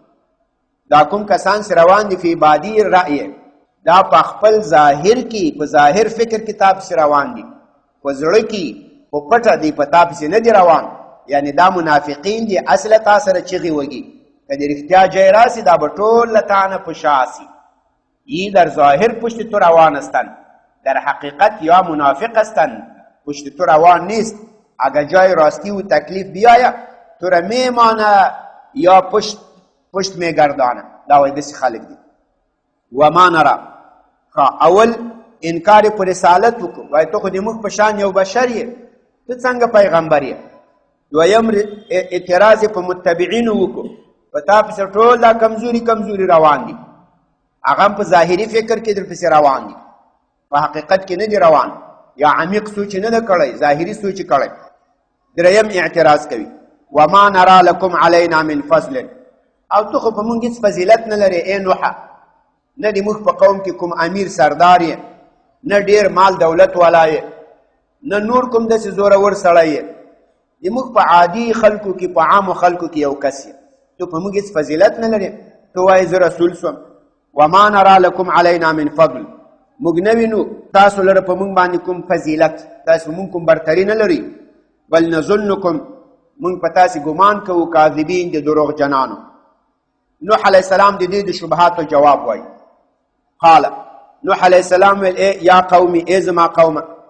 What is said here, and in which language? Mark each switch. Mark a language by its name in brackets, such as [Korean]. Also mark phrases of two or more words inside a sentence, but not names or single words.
[Pashto] دا کوم کسان چې روان دي [Arabic] فی بادی الرأی [Pashto] دا په خپل ظاهر کې په ظاهر فکر کې تا پسې روان دي په زړه کې په پټه دی په تا پسې نه دي روان یعنی دا منافقین دي اصله تا سره چغې وږي که د رښتیا جای راسي دا به ټول له تا نه په شا سي [Persian] یی در ظاهر پشت تو روان هستند در حقیقت یا منافق هستند پشت تو روان نیست اگر جای راستی و تکلیف بیاید تو را میمانه یا پشت میگردانه [Pashto] دا وای داسې خلک دي [Arabic] وما نرا [Pashto] اول انکار پر رسالت وکړو وای ته خو د موږ په شان یو بشر یې ته څنګه پیغمبر یې دویم اعتراض په متبعینو وکړو په تا پسې ټول دا کمزوري روان دي هغه په ظاهري فکر کې در پسې روان دي په حقیقت کې نه دي روان یا عمیق سوچ نه ده کړی ظاهري سوچ کړی دریم اعتراض کوي [Arabic] وما نرا لکم علینا من فضل [Pashto] او ته خو په موږ هېڅ فضیلت نه لرې ای نوحه نه د موږ په قوم کې کوم امیر سردار یې نه ډېر مال دولت والا یې نه نور کوم داسې زورور سړی یې د موږ په عادي خلکو کې په عامو خلکو کې یو کس یې ته په موږ هېڅ فضیلت نه لرې تو وایې زه رسول سوم [Arabic] وما نرى لكم علينا من فضل [Pashto] موږ نه وینو تاسو لره په موږ باندې کوم فضیلت تاسو موږ کوم برتري نه لري بل نظنکم موږ په تاسې ګمان کوو کاذبین د دروغ جنانو نوح علیه السلام د دې د شبهاتو جواب وایي [Arabic] قال نوح علیه السلام [Pashto] ویل [Arabic] یا قومي [Pashto] ای زما قومه